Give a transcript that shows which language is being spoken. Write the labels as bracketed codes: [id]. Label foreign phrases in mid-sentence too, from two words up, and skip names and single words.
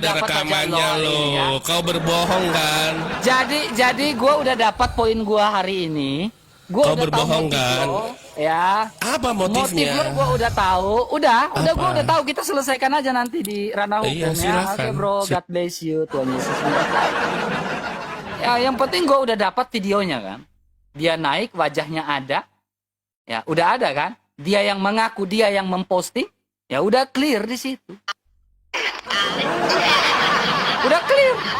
[id] dapat rekamannya wajah lo hari ini, ya. loh. Kau berbohong kan? Jadi gua udah dapat poin gua hari ini. Gua Kau udah tahu berbohong, motif kan? lo, ya. Apa Motif motifnya? lo gua udah tahu. Udah Apa? gua udah tahu. Kita selesaikan aja nanti di ranah hukum Iya, ya. silakan. Oke, bro. [en] God bless you, [id] Tuhan Yesus memberkati. Ya, yang penting gua udah dapat videonya kan. Dia naik, wajahnya ada. Ya, udah ada kan? Dia yang mengaku, dia yang memposting. Ya udah clear di situ. Udah clear.